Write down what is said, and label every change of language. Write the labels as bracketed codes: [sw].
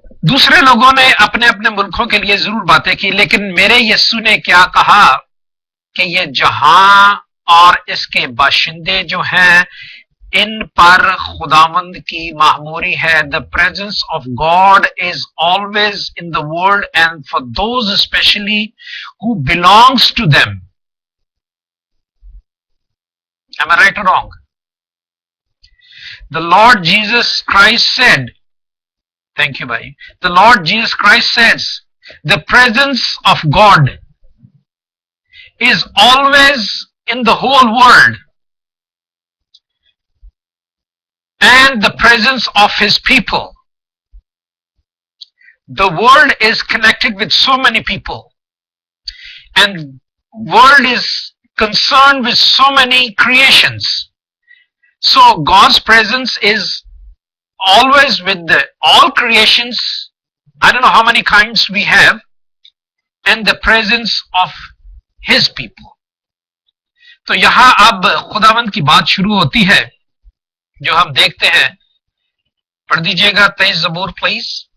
[ur] دوسرے لوگوں نے اپنے اپنے ملکوں کے لیے ضرور باتیں کی، لیکن میرے یسوع نے کیا کہا کہ یہ جہاں اور اس کے باشندے جو ہیں ان پر خداوند کی معموری ہے. [en] The presence of God is always in the world and for those especially who belongs to them. Am I right or wrong? The Lord Jesus Christ said, thank you, bhai. The Lord Jesus Christ says, the presence of God is always in the whole world, and the presence of his people. The world is connected with so many people, and world is concerned with so many creations. So God's presence is always with all creations. I don't know how many kinds we have, and the presence of his people. [ur] تو یہاں اب خداوند کی بات شروع ہوتی ہے جو ہم دیکھتے ہیں. پڑھ دیجئے گا 23 زبور پلیز.